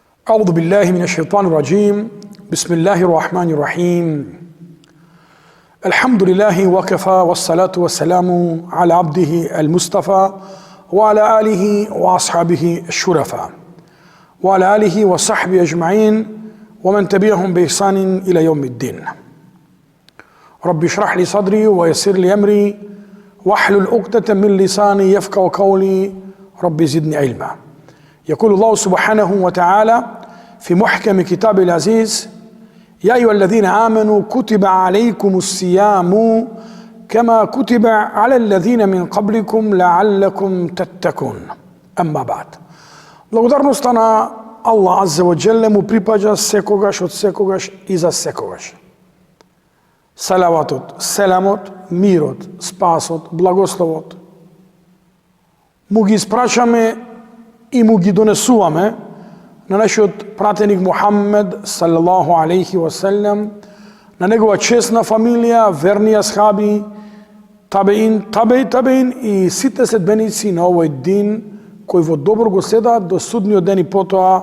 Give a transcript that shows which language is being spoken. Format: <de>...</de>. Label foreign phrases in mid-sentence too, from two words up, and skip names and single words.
<ar>أعوذ بالله من الشيطان الرجيم بسم الله الرحمن الرحيم الحمد لله وكفى والصلاة والسلام على عبده المصطفى وعلى آله وأصحابه الشرفاء وعلى آله وصحبه أجمعين ومن تبعهم بإحسان إلى يوم الدين رب اشرح لي صدري ويسر لي أمري واحلل عقدة من لساني يفقهوا قولي رب زدني علما. يقول الله سبحانه وتعالى في محكم كتاب العزيز يا أيها الذين آمنوا كتب عليكم الصيام كما كتب على الذين من قبلكم لعلكم تتقون. أما بعد.</ar> <mk>Благодарноста на</mk> <ar>الله عز وجل</ar> <mk>му припаѓа секогаш, од секогаш и за секогаш. Салаватот, селамот, мирот, спасот, благословот му ги испрашаме и му ги донесуваме на нашиот пратеник Мухаммед</mk> <ar>صلى الله عليه وسلم,</ar> <mk>на негова честна фамилија, верни асхаби, табеин и сите следбеници на овој дин кои во добро го следаат до судниот ден и потоа.</mk>